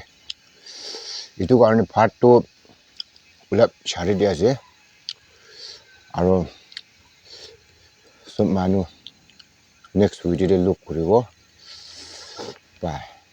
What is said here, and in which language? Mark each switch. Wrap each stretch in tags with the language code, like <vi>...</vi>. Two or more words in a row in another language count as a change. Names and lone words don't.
<nag>Itu karone phat to ulap chari dia ase. Aro sob manu</nag> <en>next video look</en> <nag>koribo. Bye.</nag>